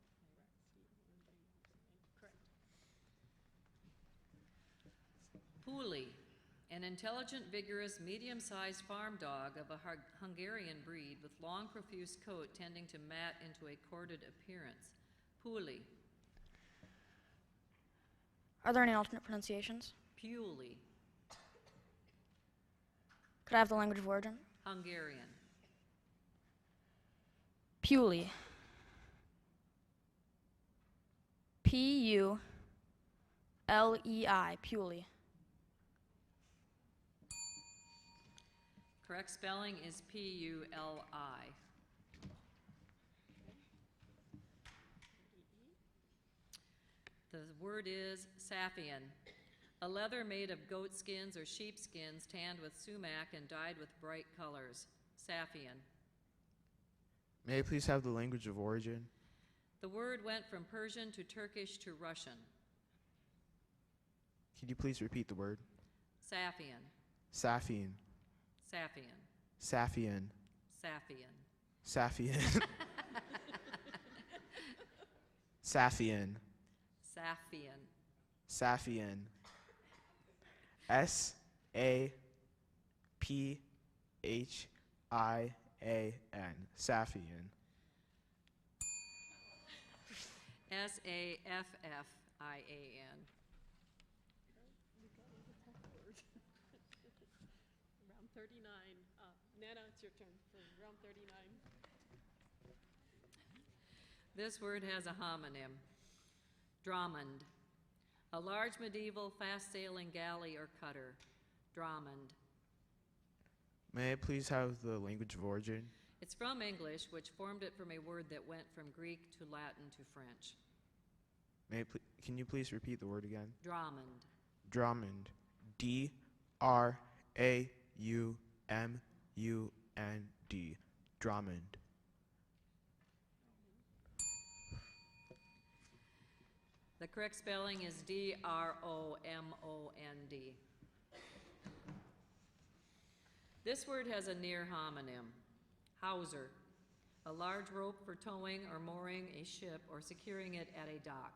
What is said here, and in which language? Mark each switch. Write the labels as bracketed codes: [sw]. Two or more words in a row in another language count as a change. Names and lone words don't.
[en] Puli, an intelligent, vigorous, medium-sized farm dog of a Hungarian breed with long, profuse coat tending to mat into a corded appearance. Puli. Are there any alternate pronunciations? Puli. Could I have the language of origin? Hungarian. Puli. P-U-L-E-I. Puli. Correct spelling is P-U-L-I. The word is Saphian, a leather made of goat skins or sheep skins tanned with sumac and dyed with bright colors. Saphian. May I please have the language of origin? The word went from Persian to Turkish to Russian. Could you please repeat the word? Saphian. Saphian. Saphian. Saphian. Saphian. Saphian. Saphian. Saphian. Saphian. S-A-P-H-I-A-N. Saphian. S-A-F-F-I-A-N. Round 39. Nana, it's your turn for round 39. This word has a homonym. Dromond. A large medieval fast-sailing galley or cutter. Dromond. May I please have the language of origin? It's from English, which formed it from a word that went from Greek to Latin to French. Can you please repeat the word again? Dromond. Drummond. D-R-A-U-M-U-N-D. Drummond. The correct spelling is D-R-O-M-O-N-D. This word has a near homonym. Hawser, a large rope for towing or mooring a ship or securing it at a dock.